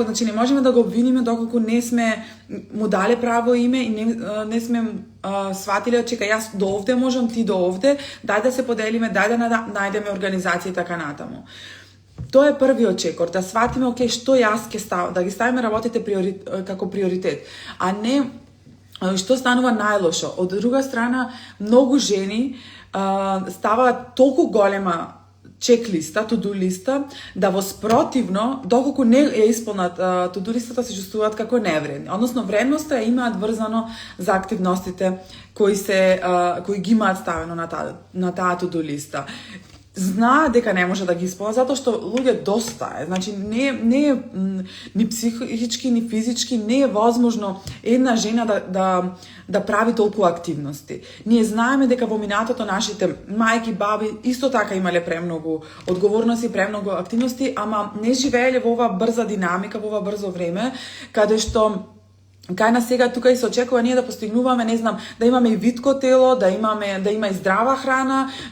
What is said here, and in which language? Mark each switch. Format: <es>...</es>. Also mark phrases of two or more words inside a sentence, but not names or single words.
<mk>Значи не можеме да го обвиниме доколку не сме му дале право име и не сме сватиле, чека јас до овде можам, ти до овде, дај да се поделиме, дај да најдеме организација и така натаму. Тоа е првиот чекор, да сватиме, окей, што јас ќе ставам, да ги ставиме работите како приоритет, а не што станува најлошо. Од друга страна, многу жени ставаат толку голема чек-листа, to-do листа, да воспротивно, доколку не ја исполнат to-do листата, се чувствуваат како невредни. Односно, вредноста ја имаат врзано за активностите кои ги имаат ставено на таа to-do листа. Знаат дека не може да ги исполнат, затоа што луѓе доста е. Значи, не е ни психички, ни физички, не е возможно една жена да прави толку активности. Ние знаеме дека во минатото нашите мајки, баби исто така имале премногу одговорности, премногу активности, ама не живееле во оваа брза динамика, во ова брзо време, каде што кај нас сега тука и се очекува ние да постигнуваме, не знам, да имаме и витко тело, да има и здрава храна,</mk>